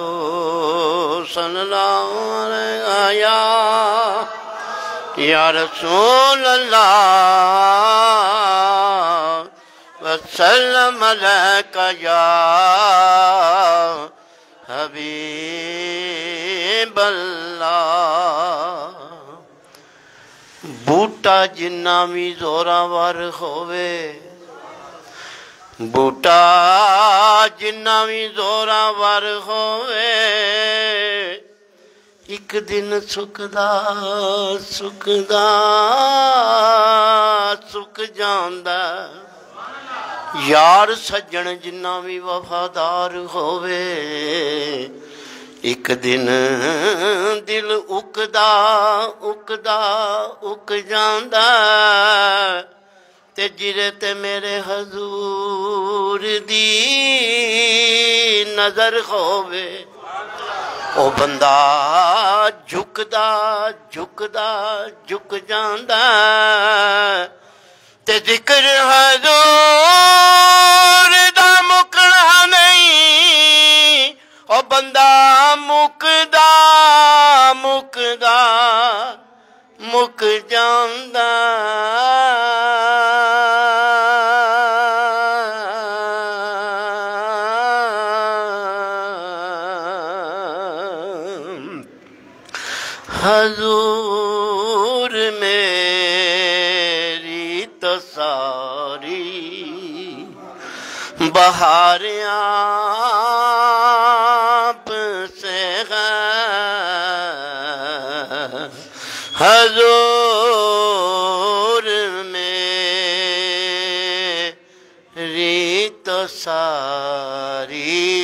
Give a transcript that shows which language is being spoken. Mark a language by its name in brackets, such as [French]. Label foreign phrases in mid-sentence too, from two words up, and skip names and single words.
[Arabic] صلی اللہ علیہ یا رسول اللہ وسلم علیکہ یا حبیب اللہ. [Punjabi] بوٹا جنہ بھی زوراور ہوئے بوٹا جنہ بھی زوراور ہوئے ایک دن سکدا سکدا سک جاندا. یار سجن جنہ بھی وفادار ہوئے ایک دن دل اکدا اکدا اک جاندا. تے جرے تے میرے حضور دی نظر ہووے او بندہ جھکدا جھکدا جھک جاندا تے ذکر حضور دا مکنا نہیں او بندہ مکدا مکدا مک جاندا حضور [Urdu] میری تو ساری بہار آپ سے ہے حضور میری تو ساری